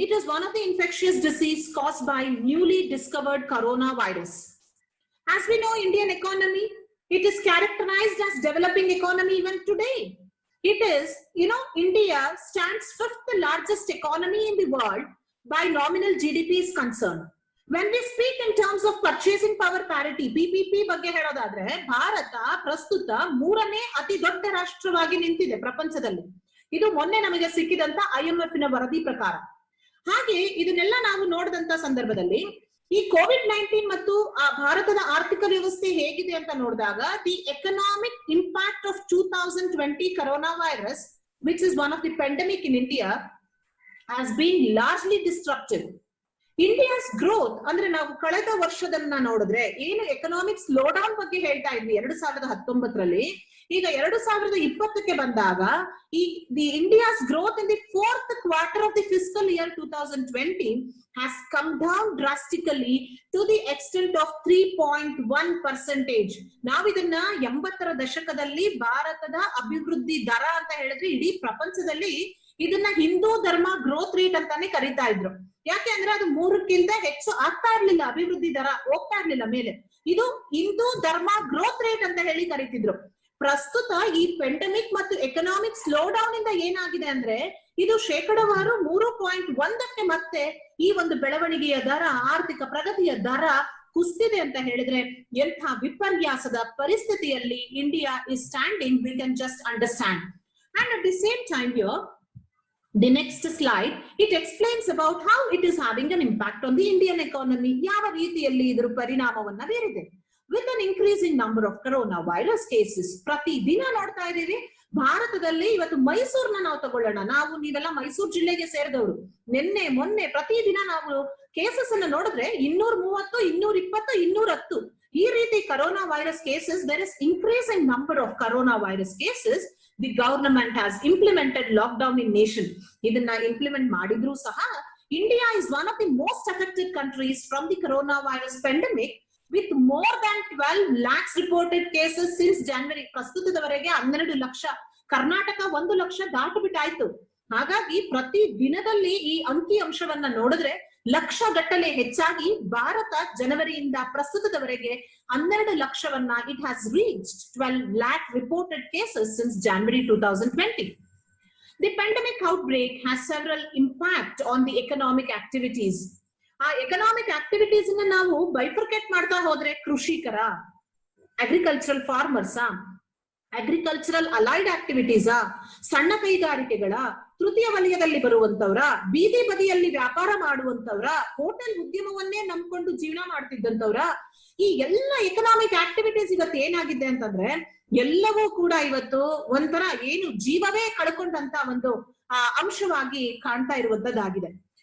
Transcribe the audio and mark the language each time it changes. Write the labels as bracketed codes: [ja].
[en] It is one of the infectious diseases caused by newly discovered coronavirus. As we know, Indian economy, it is characterized as developing economy even today. It is, India stands 5th largest economy in the world by nominal GDP is concerned. When we speak in terms of purchasing power parity, [kn] PPP ಬಗ್ಗೆ ಹೇಳೋದಾದ್ರೆ ಭಾರತ ಪ್ರಸ್ತುತ 3ನೇ ಅತಿ ದೊಡ್ಡ ರಾಷ್ಟ್ರವಾಗಿ ನಿಂತಿದೆ ಪ್ರಪಂಚದಲ್ಲಿ. ಇದು ಮೊನ್ನೆ ನಮಗೆ ಸಿಕ್ಕಿದಂತ IMF ನ ವರದಿ ಪ್ರಕಾರ. ಹಾಗೆ ಇದನ್ನೆಲ್ಲ ನಾವು ನೋಡಿದಂತ ಸಂದರ್ಭದಲ್ಲಿ ಈ COVID-19 ಮತ್ತು ಭಾರತದ ಆರ್ಥಿಕ ವ್ಯವಸ್ಥೆ ಹೇಗಿದೆ ಅಂತ ನೋಡಿದಾಗ [en] The economic impact of 2020 coronavirus, which is one of the pandemic in India, has been largely disruptive. India's growth, [kn] ಅಂದ್ರೆ ನಾವು ಕಳೆದ ವರ್ಷದನ್ನ ನೋಡಿದ್ರೆ ಏನು ಎಕನಾಮಿಕ್ ಸ್ಲೋ ಡೌನ್ ಬಗ್ಗೆ ಹೇಳ್ತಾ ಇದ್ವಿ 2019ರಲ್ಲಿ, ಈಗ 2020ಕ್ಕೆ ಬಂದಾಗ [en] the India's growth in the 4th quarter of the fiscal year 2020 has come down drastically to the extent of 3.1%. [kn] ನಾವು ಇದನ್ನ 80ರ ದಶಕದಲ್ಲಿ ಭಾರತದ ಅಭಿವೃದ್ಧಿ ದರ ಅಂತ ಹೇಳಿದ್ರೆ ಇಡೀ ಪ್ರಪಂಚದಲ್ಲಿ ಇದನ್ನ ಹಿಂದೂ ಧರ್ಮ ಗ್ರೋತ್ ರೇಟ್ ಅಂತಾನೆ ಕರೀತಾ ಇದ್ರು. ಯಾಕೆ ಅಂದ್ರೆ ಅದು 3ಕ್ಕಿಂತ ಹೆಚ್ಚು ಆಗ್ತಾ ಇರ್ಲಿಲ್ಲ, ಅಭಿವೃದ್ಧಿ ದರ ಹೋಗ್ತಾ ಇರ್ಲಿಲ್ಲ ಮೇಲೆ. ಇದು ಹಿಂದೂ ಧರ್ಮ ಗ್ರೋತ್ ರೇಟ್ ಅಂತ ಹೇಳಿ ಕರೀತಿದ್ರು. ಪ್ರಸ್ತುತ ಈ ಪೆಂಡಮಿಕ್ ಮತ್ತು ಎಕನಾಮಿಕ್ ಸ್ಲೋ ಡೌನ್ ಇಂದ ಏನಾಗಿದೆ ಅಂದ್ರೆ ಇದು ಶೇಕಡವಾರು 3.1ಕ್ಕೆ ಮತ್ತೆ ಈ ಒಂದು ಬೆಳವಣಿಗೆಯ ದರ, ಆರ್ಥಿಕ ಪ್ರಗತಿಯ ದರ ಕುಸಿದಿದೆ ಅಂತ ಹೇಳಿದ್ರೆ ಎಂಥ ವಿಪರ್ಯಾಸದ ಪರಿಸ್ಥಿತಿಯಲ್ಲಿ India [en] is standing, we can just understand. And at the same time here, the next slide, it explains about how it is having an impact on the Indian economy. [kn] ಯಾವ ರೀತಿಯಲ್ಲಿ ಇದರ ಪರಿಣಾಮವನ್ನ ಬೀರಿದೆ. [en] With an increasing number of coronavirus cases, [kn] ಪ್ರತಿ ದಿನ ನೋಡ್ತಾ ಇದ್ದೀವಿ ಭಾರತದಲ್ಲಿ. ಇವತ್ತು ಮೈಸೂರ್ನ ನಾವು ತಗೊಳ್ಳೋಣ, ನಾವು ನೀವೆಲ್ಲ ಮೈಸೂರು ಜಿಲ್ಲೆಗೆ ಸೇರಿದವರು. ನಿನ್ನೆ ಮೊನ್ನೆ ಪ್ರತಿದಿನ ನಾವು ಕೇಸಸ್ ಅನ್ನ ನೋಡಿದ್ರೆ 230, 220, 210 ಈ ರೀತಿ corona virus cases. [en] There is increasing number of corona virus cases. The government has implemented lockdown in nation. [kn] ಇದನ್ನ ಇಂಪ್ಲಿಮೆಂಟ್ ಮಾಡಿದ್ರು ಸಹ [en] India is one of the most affected countries from the corona virus pandemic with more than 12 lakhs reported cases since January. [kn] ಪ್ರಸ್ತುತದವರೆಗೆ 12 lakh, Karnataka 1 lakh ದಾಟುಬಿಟ್ಟಾಯ್ತು. ಹಾಗಾಗಿ ಪ್ರತಿ ದಿನದಲ್ಲಿ ಈ ಅಂಕಿ ಅಂಶವನ್ನ ನೋಡಿದ್ರೆ ಲಕ್ಷ ಗಟ್ಟಲೆ ಹೆಚ್ಚಾಗಿ ಭಾರತ ಜನವರಿಯಿಂದ ಪ್ರಸ್ತುತದವರೆಗೆ 12 ಲಕ್ಷವನ್ನ [en] it has reached 12 lakh reported cases since January 2020. The pandemic outbreak has several impact on the economic activities. [kn] ಆ ಎಕನಾಮಿಕ್ ಆಕ್ಟಿವಿಟೀಸ್ ನಾವು ಬೈಫರ್ಕೇಟ್ ಮಾಡ್ತಾ ಹೋದ್ರೆ ಕೃಷಿಕರ, ಅಗ್ರಿಕಲ್ಚರಲ್ ಫಾರ್ಮರ್ಸಾ, ಅಗ್ರಿಕಲ್ಚರಲ್ ಅಲೈಡ್ ಆಕ್ಟಿವಿಟೀಸಾ, ಸಣ್ಣ ಕೈಗಾರಿಕೆಗಳ, ತೃತೀಯ ವಲಯದಲ್ಲಿ ಬರುವಂತವ್ರ, ಬೀದಿ ಬದಿಯಲ್ಲಿ ವ್ಯಾಪಾರ ಮಾಡುವಂತವ್ರ, ಹೋಟೆಲ್ ಉದ್ಯಮವನ್ನೇ ನಂಬ್ಕೊಂಡು ಜೀವನ ಮಾಡ್ತಿದ್ದಂತವ್ರ, ಈ ಎಲ್ಲ ಎಕನಾಮಿಕ್ ಆಕ್ಟಿವಿಟೀಸ್ ಇವತ್ತು ಏನಾಗಿದೆ ಅಂತಂದ್ರೆ ಎಲ್ಲವೂ ಕೂಡ ಇವತ್ತು ಒಂಥರ ಏನು ಜೀವವೇ ಕಳ್ಕೊಂಡಂತ ಒಂದು ಅಂಶವಾಗಿ ಕಾಣ್ತಾ ಇರುವಂತದ್ದಾಗಿದೆ.